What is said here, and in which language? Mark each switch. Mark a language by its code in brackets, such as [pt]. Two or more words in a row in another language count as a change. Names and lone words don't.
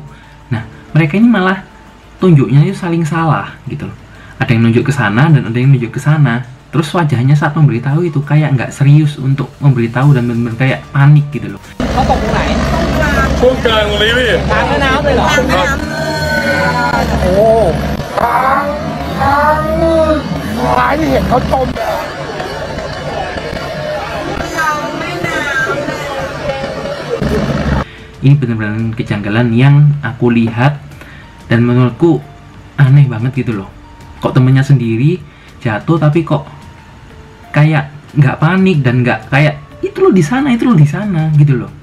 [id] Nah, mereka ini malah tunjuknya itu saling salah gitu loh. Ada yang nunjuk ke sana dan ada yang nunjuk ke sana. Terus wajahnya saat memberitahu itu kayak nggak serius untuk memberitahu dan bener-bener kayak panik gitu loh. [th] เขาตกตรงไหน ช่วงกลางตรงนี้พี่ กลางแม่น้ำเลยเหรอ โอ้ทางนู่นซ้ายนี่เห็นเขาจม [id] Ini benar-benar kejanggalan yang aku lihat dan menurutku aneh banget gitu loh. Kok temennya sendiri jatuh tapi kok kayak nggak panik dan nggak kayak itu loh di sana gitu loh.